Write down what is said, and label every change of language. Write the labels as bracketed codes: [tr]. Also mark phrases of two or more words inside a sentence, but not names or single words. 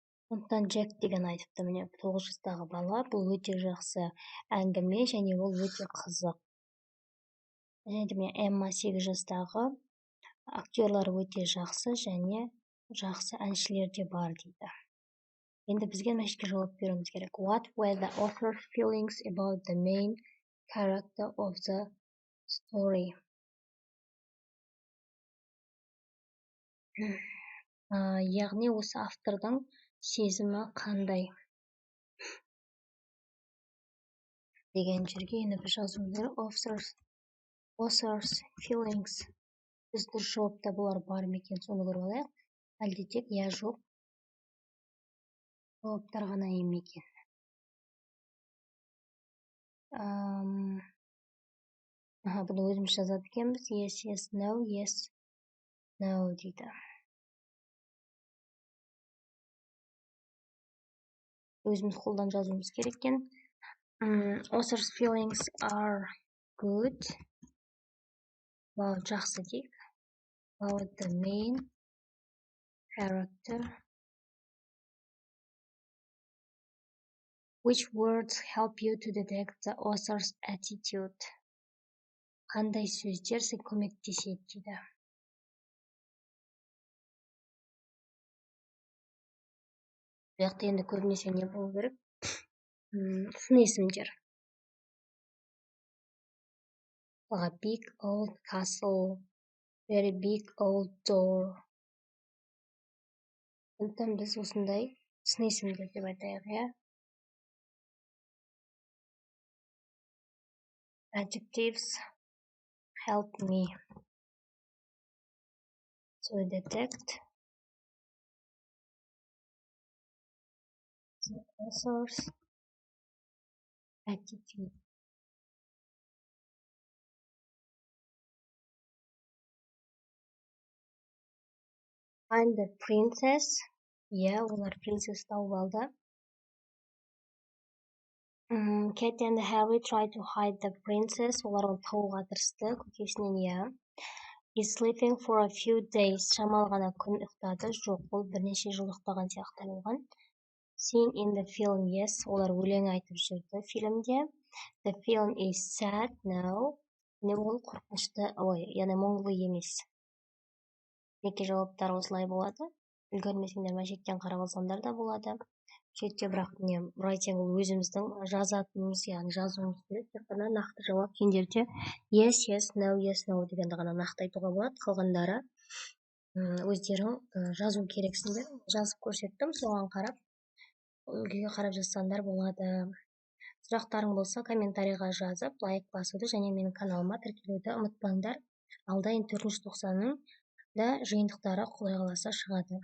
[kk] Сондықтан Джек деген айтыпты, міне 9 жастағы бала, бұл өте жақсы әңгіме және ол өте қызық. Және де міне Эмма 8 жастағы, актерлар өте жақсы және жақсы әншілер де бар дейді. Енді бізге мына жерге жауап беруіміз керек. [en] What were the author's feelings about the main character of the story? [kk] Яғни осы автордың сезімі қандай деген жерге енді біз жазуымыз керек. [en] Author's feelings. [kk] Біз дұрыс жауапта бұлар бар ма екен, соны көріп алайық. Әлде тек я жоқ жауаптар ғана ема екен. Бұны өзіміз жазады екенбіз. [en] Yes, yes, no, yes, no [kk] дейді. Өзіміз қолдан жазуымыз керек екен. [en] Author's feelings are good. [kk] Жақсы дейік. [en] About the main character. Which words help you to detect the author's attitude? [kk] Қандай сөздер сізге көмектеседі дейді. Бұяқта енді көбінесе не болу керек? Сын есімдер. [en] Big old castle, very big old door. [kk] Сондықтан біз осындай сын есімдер деп айтайық, иә? [en] Adjectives help me to detect the author's attitude. Find the princess. [kk] Олар принцесс тауып алды. [en] Kate and Harry try to hide the princess. [kk] Олар оны табуға тырысты, көкесінен. [en] He's sleeping for a few days. [kk] Шамалы ғана күн ұйықтады. Жоқ, ол бірнеше жыл ұйықтаған сияқты болған. [en] Sing in the film, yes. [kk] Олар өлең айтып жүрді фильмде. [en] The film is sad, no. [kk] Не ол қорқынышты, яғни мұңлы емес. Неке жауаптар осылай болады. Үлгермесеңдер мына шеттен қарап алсаңдар да болады. Шетте бірақ writing ол өзіміздің жазатынымыз, яғни жазуымыз керек. Тек қана нақты жауап кендерде [en] yes, yes, no, yes, no [kk] дегенді ғана нақты айтуға болады. Қалғандары өздерің жазу керексіңдер. Жазып көрсеттім, соған қарап, үлгіге қарап жазсаңдар болады. Сұрақтарың болса, комментарийға жазып, лайк басуды және менің каналыма тіркелуді ұмытпаңдар. Алда 490-ның да жиынтықтары құдай қаласа шығады.